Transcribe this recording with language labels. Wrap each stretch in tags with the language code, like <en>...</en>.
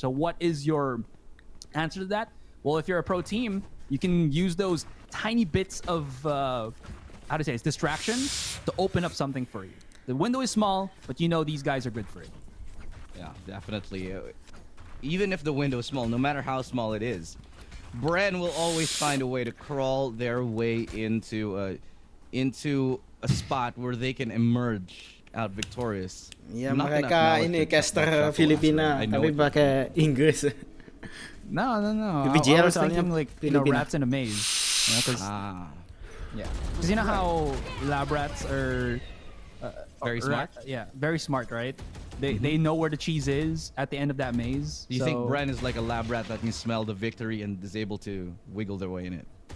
<en>So what is your answer to that? Well, if you're a pro team, you can use those tiny bits of, how to say it, distractions to open up something for you. The window is small, but you know these guys are good for it. Yeah, definitely. Even if the window is small, no matter how small it is, Bren will always find a way to crawl their way into a spot where they can emerge out victorious.</en> <id>Ya mereka ini caster Filipina tapi pakai Inggris.</id> <en>No. VGL</en> <id>soalnya</id> <en>like rats in a maze. You know, yeah, because you know how lab rats are very smart. Yeah, very smart, right? They know where the cheese is at the end of that maze. Do you think Bren is like a lab rat that can smell the victory and is able to wiggle their way in it?</en>